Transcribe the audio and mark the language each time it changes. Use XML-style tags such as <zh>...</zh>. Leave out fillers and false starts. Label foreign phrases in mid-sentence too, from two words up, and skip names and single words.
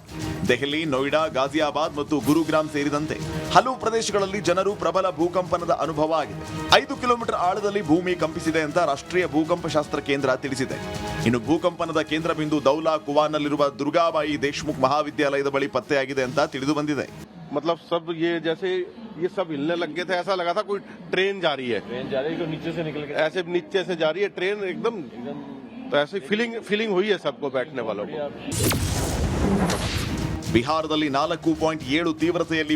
<kn>ದೆಹಲಿ, ನೋಯ್ಡಾ, ಗಾಜಿಯಾಬಾದ್ ಮತ್ತು ಗುರುಗ್ರಾಮ್ ಸೇರಿದಂತೆ ಹಲವು ಪ್ರದೇಶಗಳಲ್ಲಿ ಜನರು ಪ್ರಬಲ ಭೂಕಂಪನದ ಅನುಭವ ಆಗಿದೆ. 5 ಕಿಲೋಮೀಟರ್ ಆಳದಲ್ಲಿ ಭೂಮಿ ಕಂಪಿಸಿದೆ ಅಂತ ರಾಷ್ಟ್ರೀಯ ಭೂಕಂಪ ಶಾಸ್ತ್ರ ಕೇಂದ್ರ ತಿಳಿಸಿದೆ. ಇನ್ನು ಭೂಕಂಪನದ ಕೇಂದ್ರ ಬಿಂದು ದೌಲಾ ಕುವಾನ್ನಲ್ಲಿರುವ ದುರ್ಗಾಬಾಯಿ ದೇಶ್ಮುಖ್ ಮಹಾವಿದ್ಯಾಲಯದ ಬಳಿ ಪತ್ತೆಯಾಗಿದೆ ಅಂತ ತಿಳಿದು ಬಂದಿದೆ.</kn> <hi>मतलब सब ये जैसे ये सब हिलने लग गए थे, ऐसा लगा था कोई ट्रेन जा रही है, नीचे से निकल के ऐसे नीचे से जा रही है ट्रेन एकदम तो ऐसे फीलिंग हुई है सबको, बैठने वालों को.</hi> <kn>ಬಿಹಾರದಲ್ಲಿ 4.7 ತೀವ್ರತೆಯಲ್ಲಿ</kn>